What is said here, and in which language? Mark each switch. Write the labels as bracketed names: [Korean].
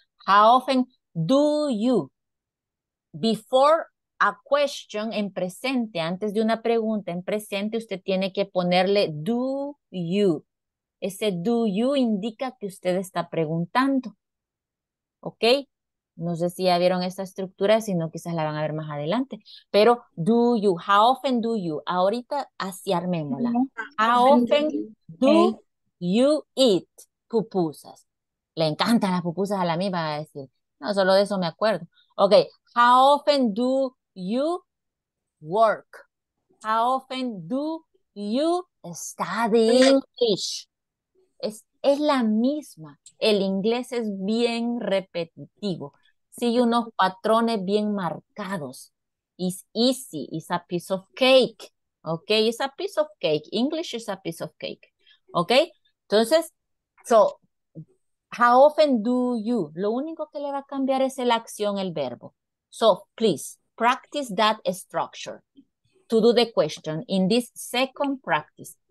[English] How often do you? Before a question [Spanish] en presente, antes de una pregunta en presente, usted tiene que ponerle do you. Ese do you indica que usted está preguntando, ¿ok? No sé si ya vieron esta estructura, si no quizás la van a ver más adelante. [English] Pero do you, how often do you? [Spanish] Ahorita así armémosla. [English] How often do Ok. you eat pupusas? [Spanish] Le encantan las pupusas a la misma, va a decir. No, solo de eso me acuerdo. Ok, [English] how often do you work? How often do you study English? [Spanish] Es la misma. El inglés es bien repetitivo. Sigue unos patrones bien marcados. [English] It's easy. It's a piece of cake. Okay, it's a piece of cake. English is a piece of cake. Okay, entonces, so, how often do you? [Spanish] Lo único que le va a cambiar es la acción, el verbo. [English] So, please, practice that structure to do the question in this second practice.